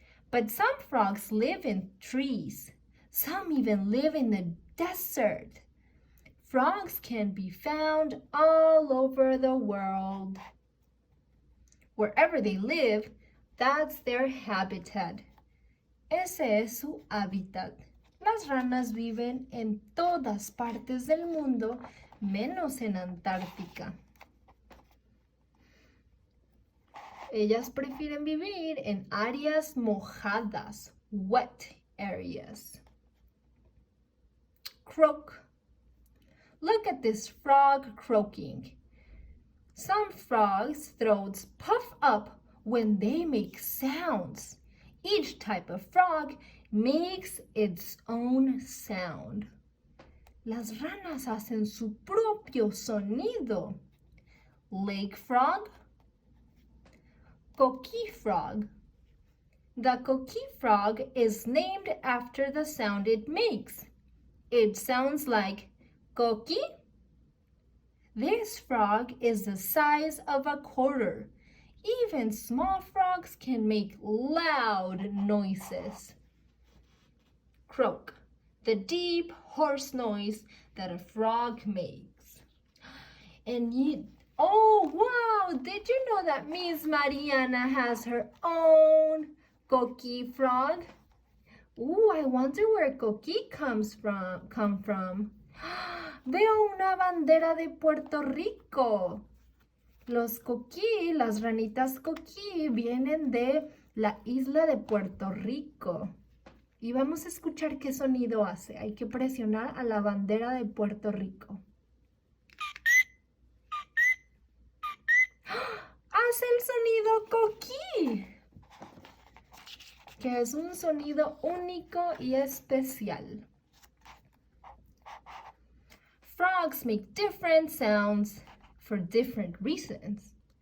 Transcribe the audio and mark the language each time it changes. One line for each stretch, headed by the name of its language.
English: But some frogs live in trees. Some even live in the desert. Frogs can be found all over the world. Wherever they live, that's their habitat.
Spanish: Ese es su hábitat. Las ranas viven en todas partes del mundo, menos en Antártica. Ellas prefieren vivir en áreas mojadas,
English: wet areas. Croak. Look at this frog croaking. Some frogs' throats puff up when they make sounds. Each type of frog makes its own sound.
Spanish: Las ranas hacen su propio sonido.
English: Lake frog, coqui frog. The coqui frog is named after the sound it makes. It sounds like coqui. This frog is the size of a quarter. Even small frogs can make loud noises. Croak, the deep, hoarse noise that a frog makes. Oh, wow! Did you know that Miss Mariana has her own coqui frog? I wonder where coqui come from.
Spanish: Veo una bandera de Puerto Rico. Los coquí, las ranitas coquí, vienen de la isla de Puerto Rico. Y vamos a escuchar qué sonido hace. Hay que presionar a la bandera de Puerto Rico. Hace el sonido coquí, que es un sonido único y especial.
English: Frogs make different sounds for different reasons.